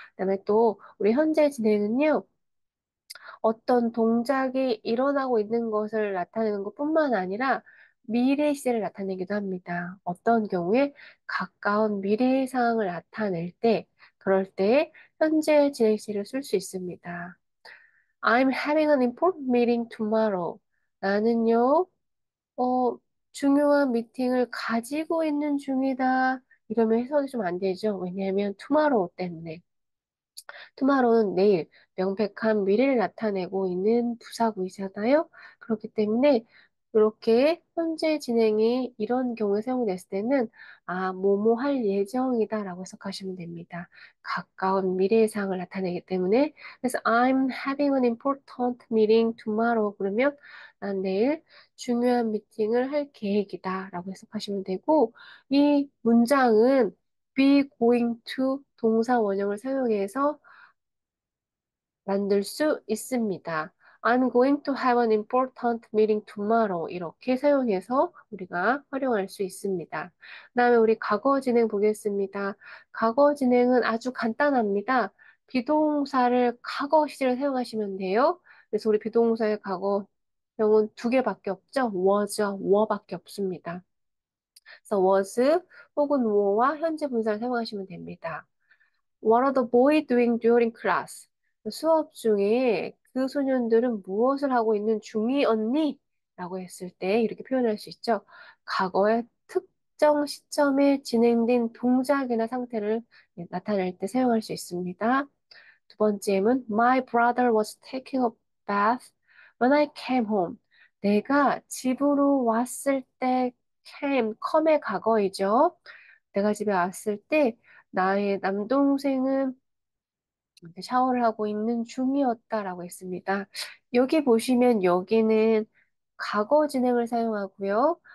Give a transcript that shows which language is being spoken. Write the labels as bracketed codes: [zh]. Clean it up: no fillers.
[ko] 그다음에 또 우리 현재 진행은요. 어떤 동작이 일어나고 있는 것을 나타내는 것뿐만 아니라 미래 시제를 나타내기도 합니다. 어떤 경우에 가까운 미래의 상황을 나타낼 때 그럴 때 현재 진행 시제를 쓸 수 있습니다. [en] I'm having an important meeting tomorrow. [ko] 나는요. 중요한 미팅을 가지고 있는 중이다. 이러면 해석이 좀 안 되죠. 왜냐하면 tomorrow 때문에. tomorrow는 내일, 명백한 미래를 나타내고 있는 부사구이잖아요. 그렇기 때문에 이렇게 현재 진행이 이런 경우에 사용됐을 때는 뭐뭐 할 예정이다라고 해석하시면 됩니다. 가까운 미래의 상황을 나타내기 때문에 그래서 [en] I'm having an important meeting tomorrow [ko] 그러면 난 내일 중요한 미팅을 할 계획이다라고 해석하시면 되고 이 문장은 be going to 동사 원형을 사용해서 만들 수 있습니다. [en] I'm going to have an important meeting tomorrow. [ko] 이렇게 사용해서 우리가 활용할 수 있습니다. 그다음에 우리 과거 진행 보겠습니다. 과거 진행은 아주 간단합니다. 비동사를 과거 시제를 사용하시면 돼요. 그래서 우리 비동사의 과거형은 두 개밖에 없죠. was와 were밖에 없습니다. 그래서 was 혹은 were와 현재 분사를 사용하시면 됩니다. [en] What are the boys doing during class? [ko] 수업 중에 그 소년들은 무엇을 하고 있는 중이었니? 라고 했을 때 이렇게 표현할 수 있죠. 과거의 특정 시점에 진행된 동작이나 상태를 나타낼 때 사용할 수 있습니다. 두 번째는 [en] My brother was taking a bath when I came home. [ko] 내가 집으로 왔을 때 come의 과거이죠. 내가 집에 왔을 때 나의 남동생은 샤워를 하고 있는 중이었다라고 했습니다. 여기 보시면 여기는 과거 진행을 사용하고요.